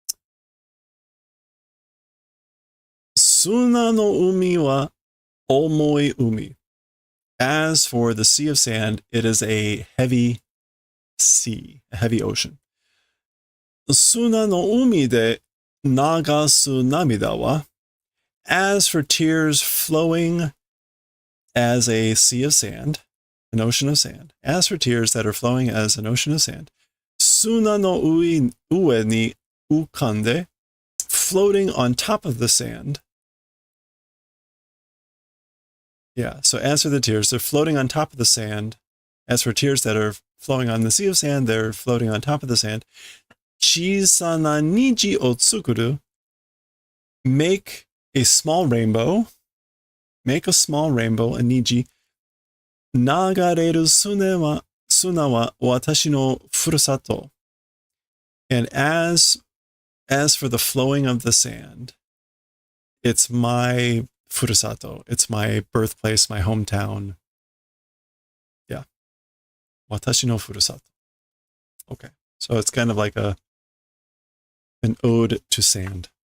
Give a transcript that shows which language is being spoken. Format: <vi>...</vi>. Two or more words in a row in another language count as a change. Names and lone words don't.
<ja>Suna no umi wa omoi umi.</ja> <en>As for the sea of sand, it is a heavy sea, a heavy ocean.</en> <ja>Suna no umi de nagasu namida wa.</ja> <en>As for tears flowing as a sea of sand, an ocean of sand. As for tears that are flowing as an ocean of sand.</en> <ja>Suna no ue ni ukande,</ja> <en>floating on top of the sand. Yeah, so as for the tears, they're floating on top of the sand. As for tears that are flowing on the sea of sand, they're floating on top of the sand.</en> <ja>Chisana niji o tsukuru,</ja> <en>make a small rainbow. Make a small rainbow, a niji.</en> <ja>Nagareru suna wa watashi no furusato.</ja> <en>And as for the flowing of the sand, it's my furusato. It's my birthplace, my hometown.</en> <ja>Yeah. Watashi no furusato.</ja> <en>Okay. So it's kind of like an ode to sand.</en>